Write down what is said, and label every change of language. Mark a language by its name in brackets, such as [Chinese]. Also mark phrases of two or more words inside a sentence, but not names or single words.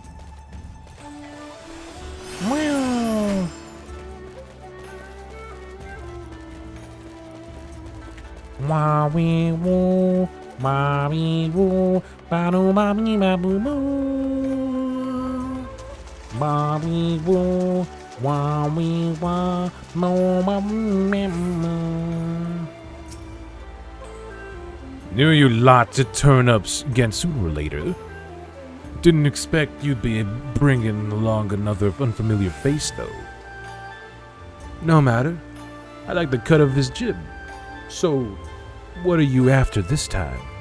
[English] Wow. Wah-wee woo, wah-wee woo, ba-doo-ba-wee ba-boo-boo. Wah-wee woo, wah-wee wah, mo-ba-wee-ma-ma. Knew you lot to turn up again sooner or later. Didn't expect you'd be bringing along another unfamiliar face, though. No matter. I like the cut of his jib. So, what are you after this time?